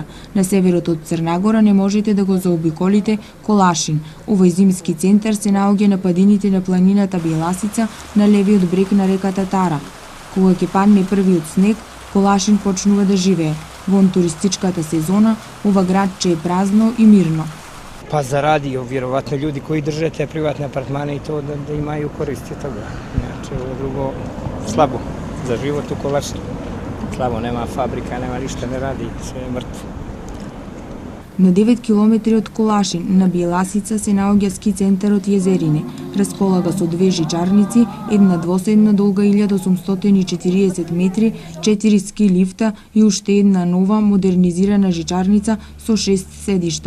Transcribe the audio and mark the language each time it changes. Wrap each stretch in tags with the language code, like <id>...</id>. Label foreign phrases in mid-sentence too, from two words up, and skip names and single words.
<mk>На северот од Црна Гора не можете да го заобиколите Колашин. Овој зимски центар се наоѓа на падините на планината Бјеласица на левиот брег на реката Тара. Кога ќе падне првиот снег, Колашин почнува да живее. Вон туристичката сезона, ова градче е празно и мирно.</mk> <sr>Pa zaradio, vjerovatno ljudi koji drže te privatne apartmane i to da imaju koristi od toga. Znači, ovo drugo slabo za život u Kolašinu. Slabo, nema fabrika, nema ništa, ne radi, sve je mrtvo.</sr> <mk>На 9 километри од Колашин, на Бјеласица, се наоѓа ски центарот Језерине. Располага со две жичарници, една двоседна долга 1840 метри, 4 ски лифта и уште една нова модернизирана жичарница со 6 седишта.</mk>